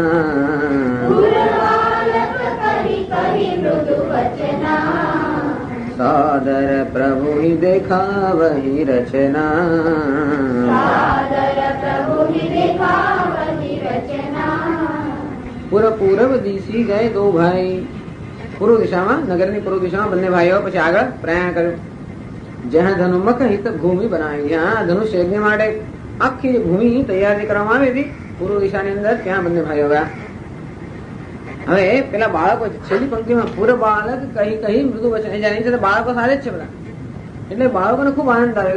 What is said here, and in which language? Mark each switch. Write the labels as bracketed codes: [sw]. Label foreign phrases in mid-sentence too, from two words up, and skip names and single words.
[awa] सादर प्रभु ही देखा वही रचना पूरब दिशी गए दो भाई [gu] પૂર્વ દિશામાં, નગરની પૂર્વ દિશામાં બંને ભાઈઓ પછી આગળ પ્રયાણ કર્યું. [awa] जहाँ धनुमक हित भूमि बनावी, [gu] જ્યાં ધનુષ યજ્ઞ માટે આખી ભૂમિ તૈયારી કરવામાં આવી હતી પૂર્વ દિશાની અંદર, ત્યાં બંને ભાઈઓ ગયા. હવે પેલા બાળકો છેલ્લી પંક્તિમાં [awa] पूर्व बालक कही कही मृदु वचन, [gu] જાણી છે બાળકો સારે જ છે બધા, એટલે બાળકોને ખૂબ આનંદ આવ્યો.